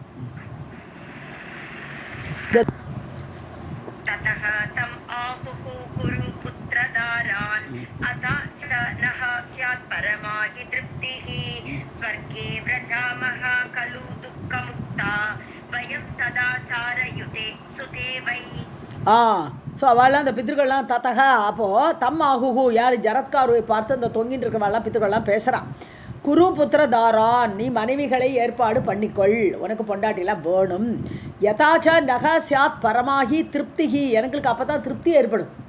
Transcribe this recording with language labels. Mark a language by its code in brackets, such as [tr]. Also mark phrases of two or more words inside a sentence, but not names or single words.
[sa] ततः तम् आहुः कुरु पुत्रदारान् अथा च नः स्यात् परमा हि तृप्तिः स्वर्गे व्रजामः खलु दुःखमुक्ता वयं सदाचारयुते सुते वै. [ta] ஸோ அவள்லாம் அந்த பித்திருக்கள்லாம் தத்தகா, அப்போது [sa] तम् आहुः, [ta] யார் ஜரத்காருவை பார்த்து அந்த தொங்கின்னு இருக்கிறவாள்லாம் பித்திருக்கள்லாம் பேசுகிறான். [sa] कुरु पुत्रदारान्, [ta] நீ மனைவிகளை ஏற்பாடு பண்ணிக்கொள், உனக்கு பொண்டாட்டிலாம் வேணும். [sa] अथा च नः स्यात् परमा हि तृप्तिः, [ta] எங்களுக்கு அப்போ தான் திருப்தி ஏற்படும்.